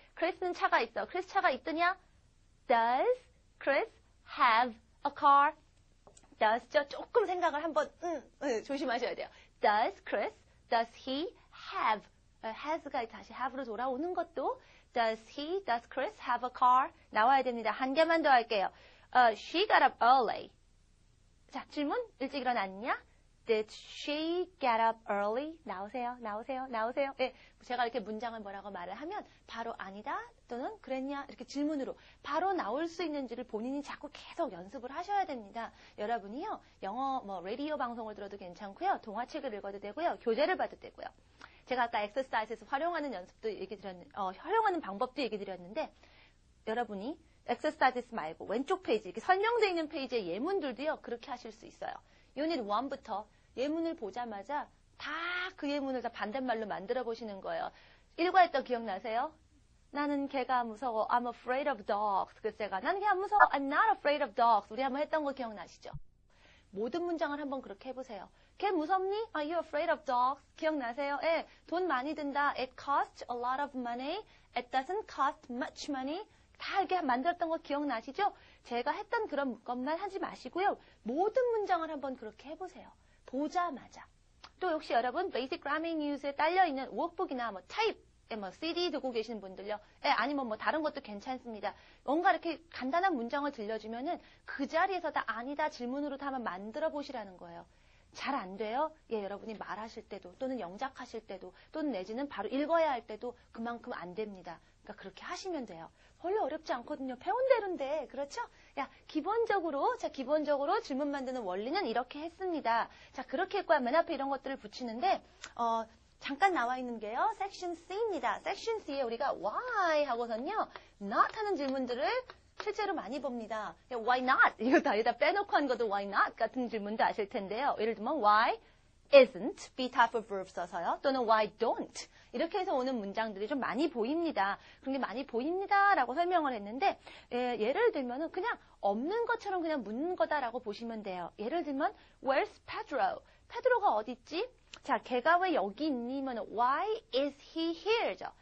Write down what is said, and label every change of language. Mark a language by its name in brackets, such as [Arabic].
[Korean] Chris는 차가 있어. Chris 차가 있더냐? [English] Does Chris have a car? does죠? [Korean] 조금 생각을 한번 조심하셔야 돼요. [English] Does he have? has가 [Korean] 다시 [English] have로 [Korean] 돌아오는 것도 [English] does Chris have a car? [Korean] 나와야 됩니다. 한 개만 더 할게요. [English] She got up early. [Korean] 자, 질문. 일찍 일어났냐? [English] Did she get up early? [Korean] 나오세요, 나오세요, 나오세요. 예, 제가 이렇게 문장을 뭐라고 말을 하면 바로 아니다 또는 그랬냐 이렇게 질문으로 바로 나올 수 있는지를 본인이 자꾸 계속 연습을 하셔야 됩니다. 여러분이요, 영어 라디오 방송을 들어도 괜찮고요, 동화책을 읽어도 되고요, 교재를 봐도 되고요. 제가 아까 엑서사이즈에서 활용하는 연습도 얘기 드렸는데, 활용하는 방법도 얘기 드렸는데, 여러분이 엑서사이즈 말고 왼쪽 페이지, 이렇게 설명되어 있는 페이지의 예문들도요, 그렇게 하실 수 있어요. 유닛 1부터 예문을 보자마자 다 그 예문을 다 반대말로 만들어 보시는 거예요. 일과했던 기억나세요? 나는 개가 무서워. [English] I'm afraid of dogs. [Korean] 그래서 제가 나는 개 안 무서워. [English] I'm not afraid of dogs. [Korean] 우리 한번 했던 거 기억나시죠? 모든 문장을 한번 그렇게 해보세요. 개 무섭니? [English] Are you afraid of dogs? [Korean] 기억나세요? 예, 돈 많이 든다. [English] It costs a lot of money. It doesn't cost much money. [Korean] 다 이렇게 만들었던 거 기억나시죠? 제가 했던 그런 것만 하지 마시고요. 모든 문장을 한번 그렇게 해보세요. 보자마자. 또 역시 여러분 Basic Grammar News에 딸려있는 워크북이나 타입 CD 두고 계시는 분들요. 아니면 다른 것도 괜찮습니다. 뭔가 이렇게 간단한 문장을 들려주면은 그 자리에서 다 아니다 질문으로 다 한번 만들어 보시라는 거예요. 잘 안 돼요? 예, 여러분이 말하실 때도 또는 영작하실 때도 또는 내지는 바로 읽어야 할 때도 그만큼 안 됩니다. 그러니까 그렇게 하시면 돼요. 별로 어렵지 않거든요. 배운 대로인데, 그렇죠? 야, 기본적으로 질문 만드는 원리는 이렇게 했습니다. 자, 그렇게 했고요. 맨 앞에 이런 것들을 붙이는데, 잠깐 나와 있는 게요. 섹션 C입니다. 섹션 C에 우리가 why 하고선요, not 하는 질문들을 실제로 많이 봅니다. [English] Why not? [Korean] 이거 다 여기다 빼놓고 한 것도 why not 같은 질문도 아실 텐데요. 예를 들면 why isn't be type of verb 써서요. 또는 why don't 이렇게 해서 오는 문장들이 좀 많이 보입니다. 그런 게 많이 보입니다라고 설명을 했는데 예를 들면은 그냥 없는 것처럼 그냥 묻는 거다라고 보시면 돼요. 예를 들면 [English] where's Pedro? [Korean] 페드로가 어디 있지? 자, 걔가 왜 여기 있니? [English] why is he here [Korean] 죠.